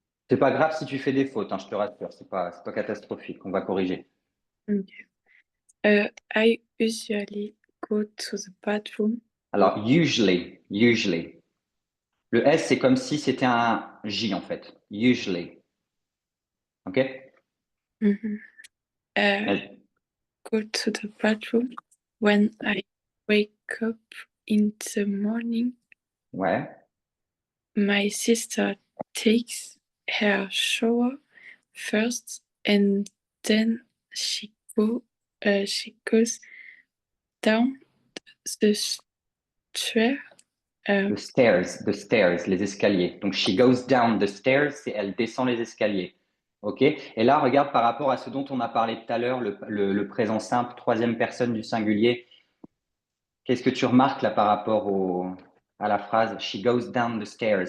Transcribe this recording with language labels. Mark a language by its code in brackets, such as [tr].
[fr] C'est pas grave si tu fais des fautes, hein, je te rassure, c'est pas catastrophique, on va corriger. [en] Okay. I usually go to the bathroom. [fr] Alors, usually. Le S, c'est comme si c'était un J en fait. [en] Usually. OK? Go to the bathroom when I wake up in the morning. [fr] Ouais. [en] My sister takes her shower first and then she goes down the stairs. The stairs, [fr] les escaliers. Donc, [en] she goes down the stairs, [fr] c'est elle descend les escaliers. OK? Et là, regarde par rapport à ce dont on a parlé tout à l'heure, le présent simple, troisième personne du singulier. Qu'est-ce que tu remarques là par rapport à la phrase [en] she goes down the stairs?